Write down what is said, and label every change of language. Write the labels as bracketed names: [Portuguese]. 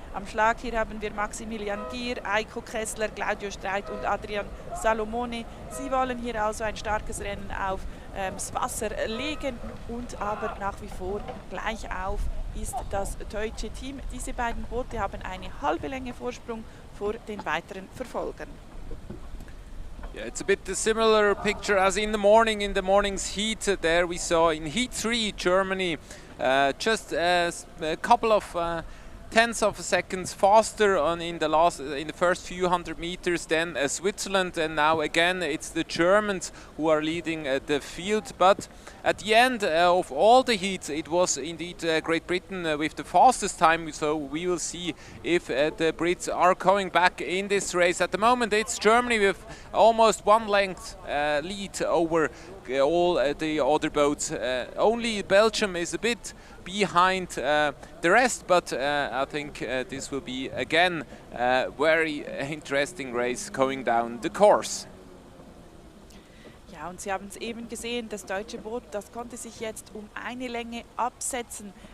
[German] Am Schlag hier haben wir Maximilian Gier, Eiko Kessler, Claudio Streit und Adrian Salomone. Sie wollen hier also ein starkes Rennen auf das Wasser legen, und aber nach wie vor gleich auf ist das deutsche Team. Diese beiden Boote haben eine halbe Länge Vorsprung vor den weiteren Verfolgern. [English] Yeah, it's a bit a similar picture as in the morning's heat. There we saw in heat 3 Germany just a couple of tenths of a seconds faster in the first few hundred meters than Switzerland, and now again it's the Germans who are leading the field. But at the end of all the heats, it was indeed Great Britain with the fastest time. So we will see if the Brits are coming back in this race. At the moment, it's Germany with almost 1 length lead over all the other boats. Only Belgium is a bit behind the rest, but I think this will be again a very interesting race going down the course. [German] Ja, und Sie haben es eben gesehen, das deutsche Boot, das konnte sich jetzt um eine Länge absetzen.